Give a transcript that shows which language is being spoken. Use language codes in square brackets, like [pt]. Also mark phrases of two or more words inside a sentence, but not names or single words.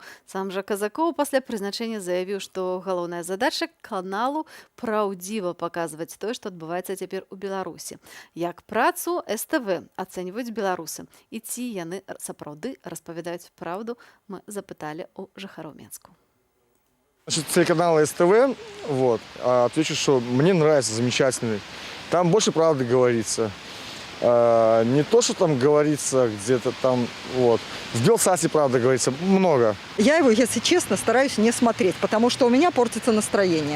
[be] Сам жа Казакоў пасля прызначэння заявіў, што галоўная задача каналу праўдзіва паказваць тое, што адбываецца цяпер у Беларусі. Як працу СТВ ацэньваюць беларусы? І ці яны сапраўды распавядаюць праўду, мы запыталі у жыхароў Менску. [ru] Значит, телеканал СТВ, отвечу, что мне нравится, замечательный. Там больше правды говорится. Не то, что там говорится где-то там, В Белсате, правда, говорится много. Я его, если честно, стараюсь не смотреть, потому что у меня портится настроение.